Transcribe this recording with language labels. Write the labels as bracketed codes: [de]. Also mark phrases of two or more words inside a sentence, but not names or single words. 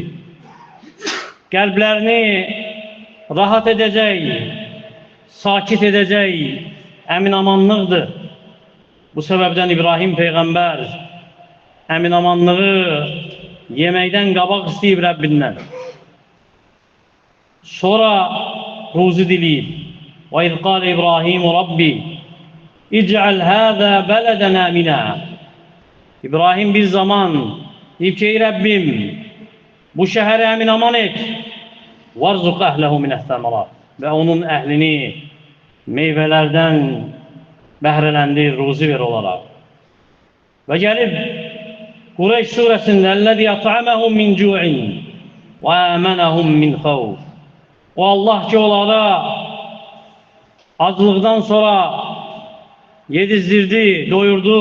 [az] Qəlblərini rahat edəcək, sakit edəcək əminamanlıqdır. Bu səbəbdən İbrahim Peyğəmbər əminamanlığı yeməkdən qabaq istəyib Rəbbindən. Sonra ruzi diliyib. [ar] وَاِذْ قَالَ İbrahim Rabbi اِجْعَلْ هَذَا بَلَدًا آمِنًا. [az] İbrahim bir zaman deyib ki, ey Rəbbim, bu şəhəri əmin aman et. [ar] وَارْزُقْ أَهْلَهُ مِنَ الثَّمَرَاتِ. [az] Və onun əhlini meyvələrdən bəhrələndir, ruzi ver olaraq. Və gəlib Qureyş surəsində [ar] "الذي أطعمهم من جوع وآمنهم من خوف." [az] O Allah ki, onlara aclıqdan sonra yedizdirdi, doyurdu.